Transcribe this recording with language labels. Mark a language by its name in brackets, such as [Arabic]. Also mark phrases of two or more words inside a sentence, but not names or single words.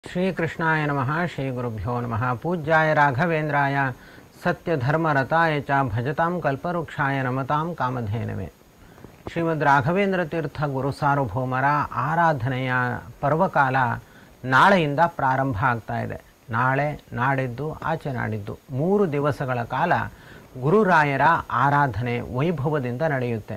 [Sanskrit] श्रीकृष्णाय नमः श्रीगुरुभ्यो नमः। पूज्याय राघवेन्द्राय सत्यधर्मरताय च भजतां कल्पवृक्षाय नमतां कामधेनवे। [Kannada] ಶ್ರೀಮದ್ ರಾಘವೇಂದ್ರ ತೀರ್ಥ ಗುರು ಸಾರ್ವಭೌಮರ ಆರಾಧನೆಯ ಪರ್ವಕಾಲ ನಾಳೆಯಿಂದ ಪ್ರಾರಂಭ ಆಗ್ತಾ ಇದೆ. ನಾಳೆ, ನಾಡಿದ್ದು, ಆಚೆ ನಾಡಿದ್ದು 3 ದಿವಸಗಳ ಕಾಲ ಗುರುರಾಯರ ಆರಾಧನೆ ವೈಭವದಿಂದ ನಡೆಯುತ್ತೆ.